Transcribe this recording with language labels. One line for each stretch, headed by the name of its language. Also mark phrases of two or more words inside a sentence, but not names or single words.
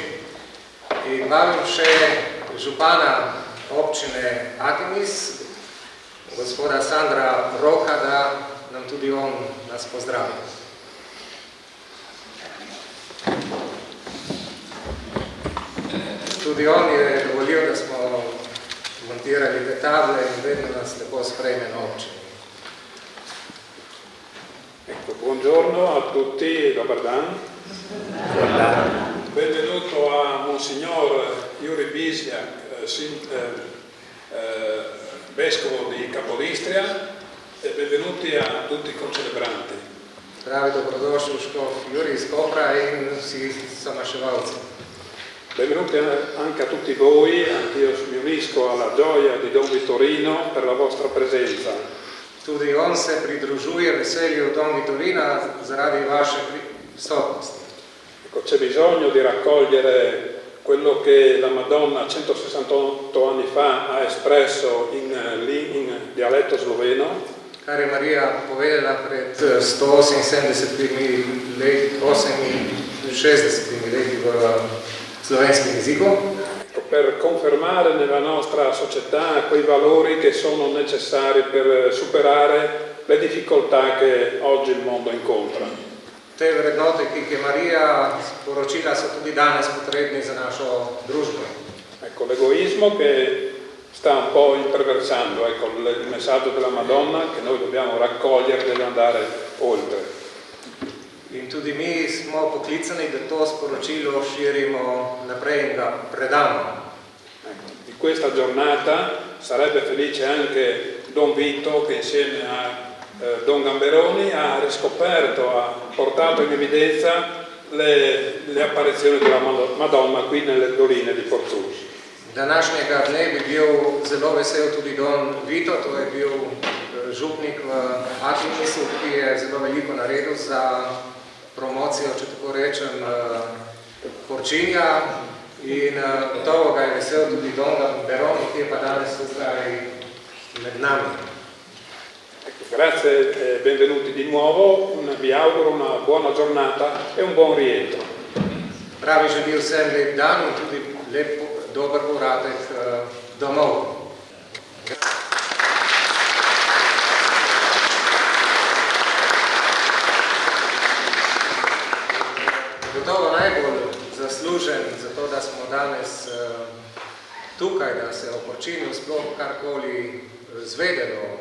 Slovenian: In vabim še župana občine Atimis, gospoda Sandra Roka, da nam tudi on nas pozdravi. Tudi on je dovolil, da smo montirali te table in vedno nas lepo sprejme na občini.
Italian: Ecco, buongiorno a tutti,
Croatian: dobar dan.
Italian: Benvenuto a Monsignor Juri Bizjak, Vescovo di Capodistria, e benvenuti a tutti i concelebranti.
Slovenian: Pravi dobrodošli škof Juri iz Kopra in vsi somaševalci.
Italian: Benvenuti anche a tutti voi, anch'io mi unisco alla gioia di Don Vitorino per la vostra presenza.
Slovenian: Tudi on se pridružuje veselju Don Vitorina zaradi vaše prisotnosti.
Italian: Ecco, c'è bisogno di raccogliere quello che la Madonna 168 anni fa ha espresso in dialetto sloveno.
Slovenian: Kar je Marija povedala pred 168 leti v slovenskem jeziku.
Italian: Per confermare nella nostra società quei valori che sono necessari per superare le difficoltà che oggi il mondo incontra.
Slovenian: te vrednote, ki jih je Marija sporočila, so tudi danes potrebni za našo družbo.
Italian: Ecco, l'egoismo che sta un po' imperversando, ecco, il messaggio della Madonna che noi dobbiamo raccogliere deve andare oltre.
Slovenian: In tudi mi smo poklicani, da to sporočilo širimo naprej in ga predamo.
Italian: Ecco, di questa giornata sarebbe felice anche Don Vito che insieme a Don Gamberoni ha riscoperto, ha portato in evidenza le apparizioni della Madonna qui nelle doline di Porzus.
Slovenian: Današnjega dne bi bil zelo vesel tudi Don Vito, to je bil župnik v Atinisu, ki je zelo veliko naredil za promocijo, če tako rečem, Porčinja, in gotovo ga je vesel tudi Don Gamberoni, ki je pa danes tukaj med nami.
Italian: Grazie e benvenuti di nuovo, vi auguro una buona giornata e un buon rientro.
Slovenian: Pravi želi vsem lep dan in tudi lep dober povratek domov. Gotovo najbolj zaslužen za to, da smo danes tukaj, da se o Porčinju sploh karkoli zvedelo.